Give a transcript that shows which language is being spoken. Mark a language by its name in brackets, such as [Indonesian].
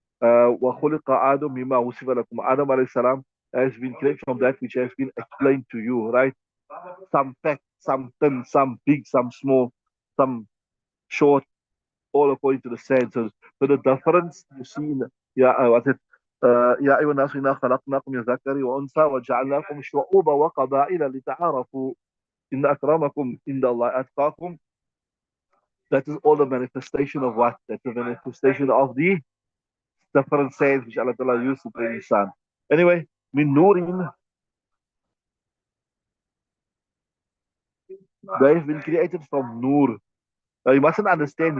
[Arabic] وَخُلِقَ آدَمْ مِمَّا وُصِفَ لَكُمْ. [English] Adam alayhi salam has been created from that which has been explained to you, right? Some fat, some thin, some big, some small, some short, all according to the sand. So the difference you see in what's it? [Arabic] يا أيها الناس إنا خلقناكم من ذكر وأنثى وجعلناكم شعوبا وقبائل لتعارفوا إن أكرمكم عند الله أتقاكم. [English] That is all the manifestation of what? That's the manifestation of the different sands which Allah Ta'ala used to bring His Son. Anyway, min nurin, they have been created from nur. Now you mustn't understand.